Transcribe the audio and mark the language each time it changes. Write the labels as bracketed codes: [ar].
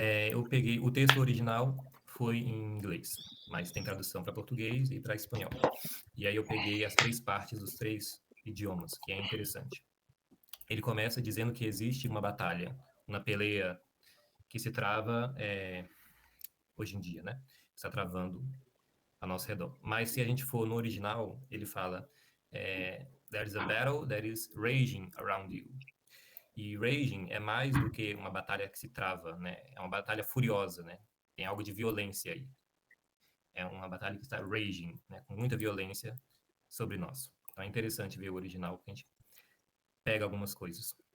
[pt] Eu peguei o texto original, foi em inglês, mas tem tradução para português e para espanhol. E aí eu peguei as 3 partes dos 3 idiomas, que é interessante. Ele começa dizendo que existe uma batalha, uma peleia que se trava hoje em dia, né? Está travando a nosso redor. Mas se a gente for no original, ele fala [en] there is a battle that is raging around you. [pt] E raging é mais do que uma batalha que se trava, né? É uma batalha furiosa, né? Tem algo de violência aí. É uma batalha que está raging, né? Com muita violência sobre nós. Então é interessante ver o original, porque a gente pega algumas coisas.